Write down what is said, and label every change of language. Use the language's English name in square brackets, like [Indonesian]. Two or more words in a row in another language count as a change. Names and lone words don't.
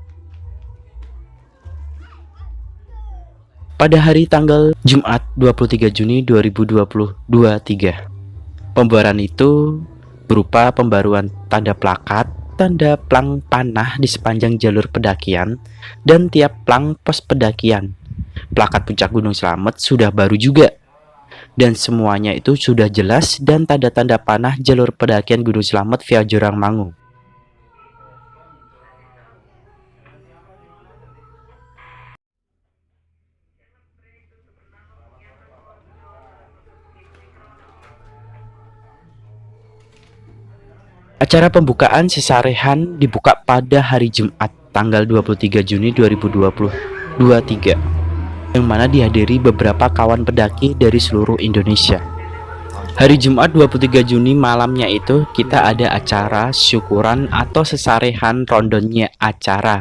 [Indonesian] Pada hari tanggal Jumat 23 Juni 2023, pembaruan itu berupa pembaruan tanda plakat, tanda plang panah di sepanjang jalur pendakian, dan tiap plang pos pendakian. Plakat puncak Gunung Slamet sudah baru juga, dan semuanya itu sudah jelas, dan tanda-tanda panah jalur pendakian Gunung Slamet via Jurangmangu. Acara pembukaan sesarehan dibuka pada hari Jumat tanggal 23 Juni 2023, yang mana dihadiri beberapa kawan pendaki dari seluruh Indonesia. Hari Jumat 23 Juni malamnya itu kita ada acara syukuran atau sesarehan rondonya acara.